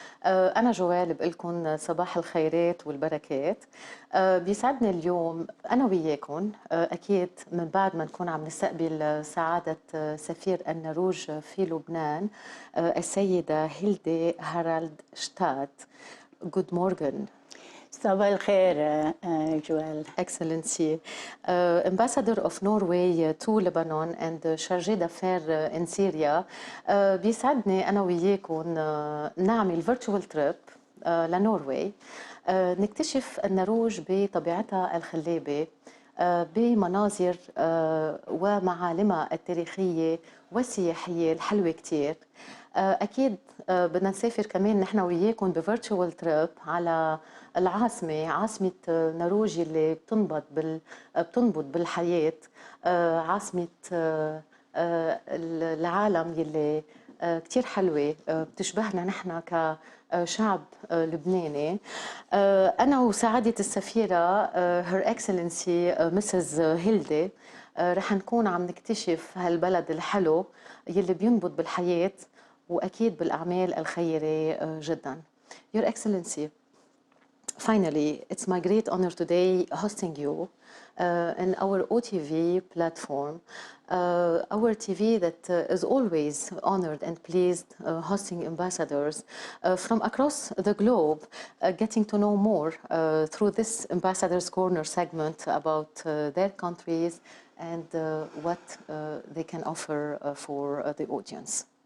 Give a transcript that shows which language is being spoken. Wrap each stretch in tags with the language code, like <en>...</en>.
<ar>انا جويل بقول لكم صباح الخيرات والبركات. بيسعدني اليوم انا وياكم اكيد من بعد ما نكون عم نستقبل سعادة سفير النروج في لبنان السيدة هيلدي هارالستاد.</ar> <en>Good morning.</en> <ar>صباح الخير جويل.</ar> <en>Excellency, Ambassador of Norway to Lebanon and Chargé d'Affaires in Syria.</en> <ar>بيسعدني أنا وياكم نعمل</ar> <en>virtual trip</en> <ar>لنوروي، نكتشف النروج بطبيعتها الخلابة، بمناظر ومعالمها التاريخية والسياحية الحلوة كتير. أكيد بدنا نسافر كمان نحن وياكم بفيرتشوال تريب على العاصمة، عاصمة نروج اللي بتنبض بالحياة، عاصمة العالم يلي كتير حلوة، بتشبهنا نحن كشعب لبناني. أنا وسعادة السفيرة</ar> <en>Her Excellency Mrs.</en> <ar>هيلدي رح نكون عم نكتشف هالبلد الحلو يلي بينبض بالحياة وأكيد بالأعمال الخيرية جدا.</ar> <en>Your Excellency, finally, it's my great honor today hosting you in our OTV platform. Our TV that is always honored and pleased hosting ambassadors from across the globe, getting to know more through this Ambassador's Corner segment about their countries and what they can offer for the audience.</en>